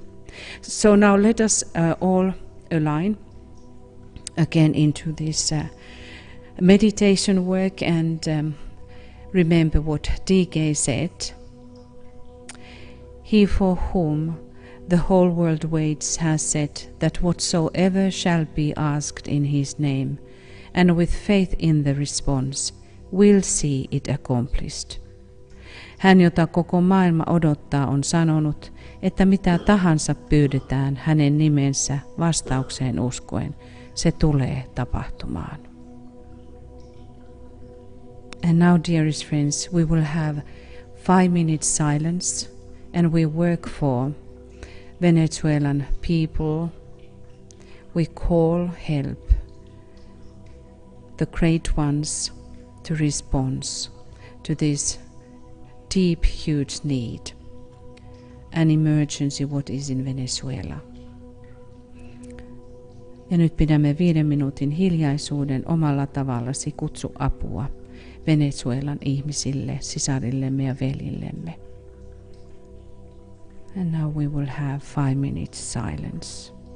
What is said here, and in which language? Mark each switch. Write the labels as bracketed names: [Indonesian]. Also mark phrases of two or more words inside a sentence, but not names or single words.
[English] So now let us all align again into this meditation work and remember what DK said. He for whom the whole world waits has said that whatsoever shall be asked in his name, and with faith in the response, will see it accomplished. [Finnish] Hän, jota koko maailma odottaa, on sanonut, että mitä tahansa pyydetään hänen nimensä vastaukseen uskoen, se tulee tapahtumaan. [English] And now, dearest friends, we will have 5 minutes silence and we work for Venezuelan people. We call help, the great ones, to respond. to this deep, huge need, an emergency what is in Venezuela. [Finnish] Ja nyt pidämme 5 minuutin hiljaisuuden omalla tavallasi kutsu apua Venezuelan ihmisille, sisarillemme ja veljillemme. [English] And now we will have 5 minutes silence.